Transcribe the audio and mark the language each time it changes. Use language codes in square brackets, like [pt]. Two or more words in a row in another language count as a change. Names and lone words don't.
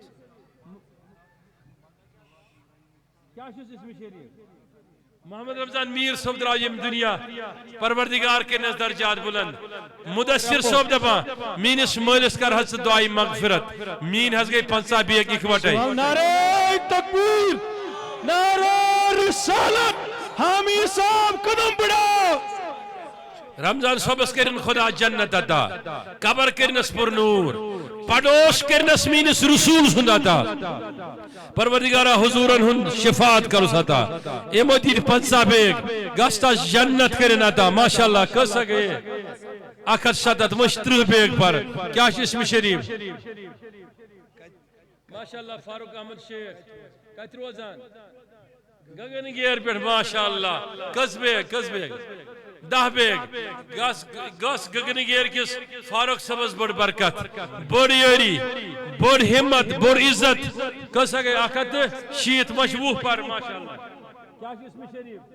[ks] کیٛاہ چھُس اسمِ شریٖف محمد رمضان میر صٲب درٛاو ییٚمہِ دُنیا پروردگار کٔرنس درجات بلند مدثر صٲب دپان میٲنِس مٲلِس کر حظ ژٕ دعایہِ مغفرت میٲنۍ حظ گٔے 50 بیگ اِکوٹے [ur] نعرہ تکبیر نعرہ رسالت حامی صاحب قدم بڑھاؤ [ks] رمضان صٲبس کٔرِن خدا جنت عطا قبر کٔرنس پر نور پڑوس کٔرنس میٲنِس رسول سُنٛد عطا پروردگارا حضورن ہُنٛد شفاعت کرُس عطا یِمو دِتۍ 50 بیگ گژھ تس جنت کٔرِن عطا ماشاءاللہ کٔژ سا گٔے 170 وۄنۍ چھِ 30 بیگ پر کیٛاہ چھُ اسمِ شریٖف ماشاءاللہ فاروق احمد شیخ کتہِ روزان گگن گیر پٮ۪ٹھ ماشاءاللہ کٔژ بیگ 10 بیگ گس گگن گیر کس فاروق صٲبس بٔڑ برکت بٔڑ یٲری بٔڑ ہمت بٔڑ عزت کٔژ سا گٔے 160 وۄنۍ چھِ 20 پر ماشاءاللہ کیٛاہ چھُ اسمِ شریٖف